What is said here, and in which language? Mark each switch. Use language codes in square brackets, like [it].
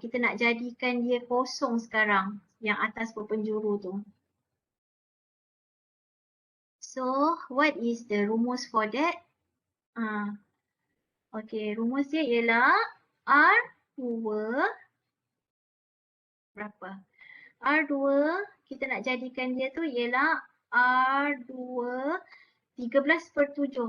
[ms] Kita nak jadikan dia kosong sekarang. Yang atas berpenjuru tu. [en] So what is the rumus for that? [ms] Okay, rumus dia ialah R2 berapa? R2 kita nak jadikan dia tu ialah R2 13/7.